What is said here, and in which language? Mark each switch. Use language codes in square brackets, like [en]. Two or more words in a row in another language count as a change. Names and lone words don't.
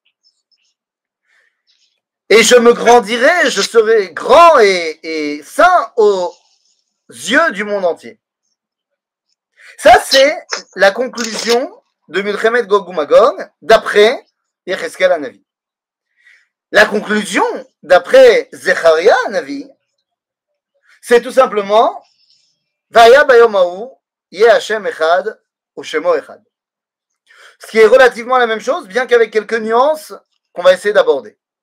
[fr] Et je me grandirai, je serai grand et saint aux yeux du monde entier. Ça, c'est la conclusion de [he] מלחמת גוג ומגוג, [fr] d'après Yecheskel HaNavi. La conclusion, d'après Zecharia HaNavi, c'est tout simplement [he] והיה ביום ההוא יהיה השם אחד ושמו אחד. [fr] Ce qui est relativement la même chose, bien qu'avec quelques nuances qu'on va essayer d'aborder.